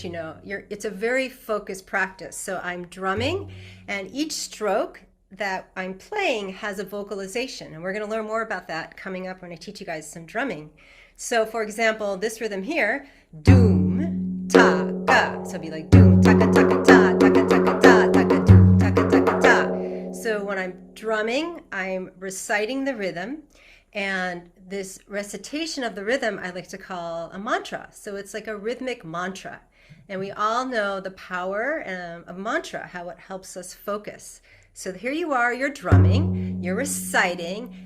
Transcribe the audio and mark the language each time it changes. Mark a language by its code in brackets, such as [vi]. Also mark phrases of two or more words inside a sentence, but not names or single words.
[en] It's a very focused practice. So I'm drumming, and each stroke that I'm playing has a vocalization, and we're going to learn more about that coming up when I teach you guys some drumming. So, for example, this rhythm here, doom, ta, ga. So it'd be like doom, taka, taka, ta, taka, taka, ta, taka, doom, taka, taka, ta. So when I'm drumming, I'm reciting the rhythm. And this recitation of the rhythm I like to call a mantra. So it's like a rhythmic mantra. And we all know the power of mantra, how it helps us focus. So here you are, you're drumming, you're reciting.